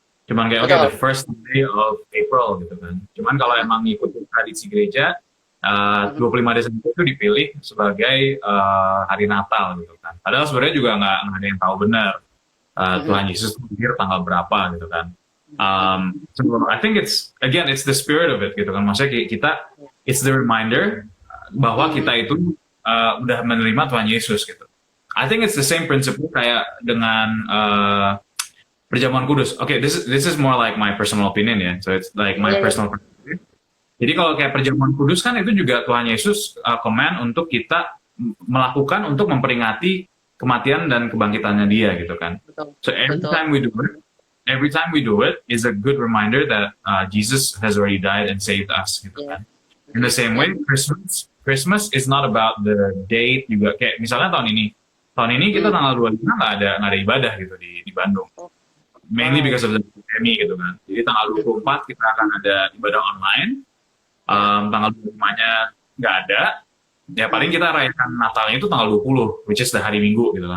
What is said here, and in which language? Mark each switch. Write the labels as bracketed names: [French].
[Indonesian] Cuman kayak okay, [English] the first day of April [Indonesian] gitu kan. Cuman kalau emang ngikutin tradisi gereja 25 Desember itu dipilih sebagai hari Natal gitu kan. Padahal sebenarnya juga nggak ada yang tahu benar Tuhan Yesus lahir tanggal berapa gitu kan. [English] So I think it's the spirit of it gitu kan. [Indonesian] Maksudnya kita [English] it's the reminder [Indonesian] bahwa kita itu udah menerima Tuhan Yesus gitu. [English] I think it's the same principle [Indonesian] kayak dengan perjamuan kudus. [English] Okay, this is more like my personal opinion ya. So it's like my personal perspective. [Indonesian] Jadi kalau kayak perjamuan kudus kan itu juga Tuhan Yesus command untuk kita melakukan untuk memperingati kematian dan kebangkitannya Dia gitu kan. [English] So every time we do it is a good reminder that Jesus has already died and saved us gitu kan. In the same way, Christmas is not about the date [Indonesian] juga. Kayak misalnya tahun ini kita tanggal 25 nggak ada ibadah gitu di Bandung. [English] Mainly because of the pandemic [Indonesian] gitu kan. Jadi tanggal 24 kita akan ada ibadah online. Tanggal 25-nya nggak ada. Ya paling kita rayakan Natalnya itu tanggal 20, [English] which is the [Indonesian] hari Minggu gitu kan.